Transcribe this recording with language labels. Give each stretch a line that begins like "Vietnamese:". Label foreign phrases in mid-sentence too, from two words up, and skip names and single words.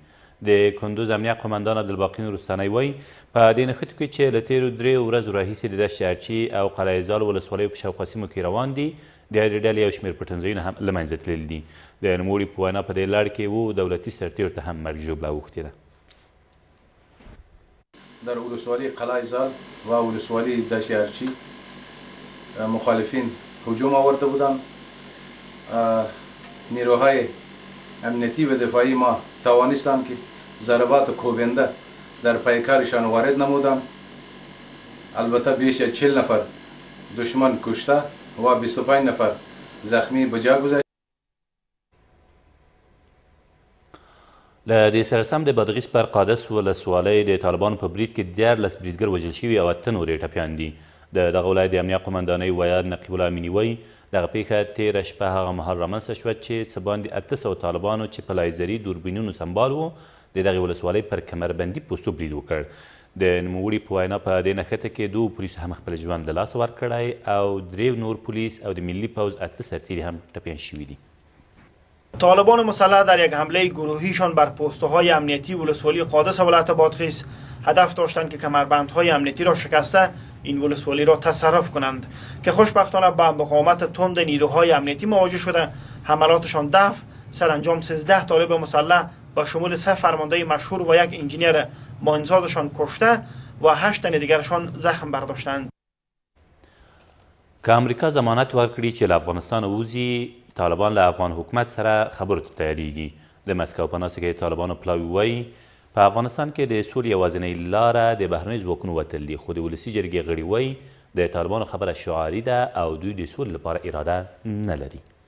Pashto: د کندوز امنیه قمندان عبدالباقي نورستاني وایي په دې نښتو کې چې له تېرو 3 ورځو راهیسې د دشت چرچي او قلعه زال ولسوالیو په شاوخوا سیمو کې روان دي، د هرې ډلې یو شمېر پټنځایونه هم له منځه تللي دي. د نوموړي په وینا په دې لړ کې دولتي سرتیرو ته هم مرګ ژوبله اوښتې ده.
Persian: در ولسوالی قلعه زال و ولسوالی دشت چرچی مخالفین هجوم آورده بودند. نیروهای امنیتی و دفاعی ما توانستند که ضربات کوبنده در پیکرشان وارد نمودند. البته بیش از 40 نفر دشمن کشته و 25 نفر زخمی به جا گذاشت.
Pashto: له دې سره سم د بادغیس پر قادس ولسوالۍ د طالبانو په برید کې 14 بریدګر وژل شوي او 8 نور یې ټپیان دي. د دغه ولایت د امنیه قمندانۍ ویان نقیب الله امیني وایي دغه پیښه تېره شپه هغه مهال رامنځته شوه چې څه باندې 800 طالبانو چې په لایزري دوربینونو سمبال وو د دغې ولسوالۍ پر کمربندي پوستو برید وکړ. د نوموړي په وینا په دې نښته کې 2 پولیسو هم خپل ژوند له لاسه ورکړی او 3 نور پولیس او د ملي پوځ 8 سرتیري هم ټپیان شوي دي.
Persian: طالبان مسلح در یک حمله گروهیشان بر پست‌های امنیتی ولسوالی قادس ولایت بادغیس هدف داشتند که کمربندهای امنیتی را شکسته این ولسوالی را تصرف کنند که خوشبختانه با مقاومت تند نیروهای امنیتی مواجه شده حملاتشان دفع سرانجام 13 طالب مسلح با شمول 3 فرمانده مشهور و 1 انجینیر ماینزادشان کشته و 8 تن دیگرشان زخم برداشتند.
Pashto: که امریکا ضمانت ورکړي چې له افغانستان ووځي طالبان له افغان حکومت سره خبرو ته تیاریږي. د مسکو په ناسته کې طالبانو پلاوي وایي په افغانستان کې د سولې یوازینۍ لاره د بهرنیو ځواکونو وتل دي، خو د ولسي جرګې غړي وایي د طالبانو خبره شعاري ده او دوی د سولې لپاره اراده نه لري.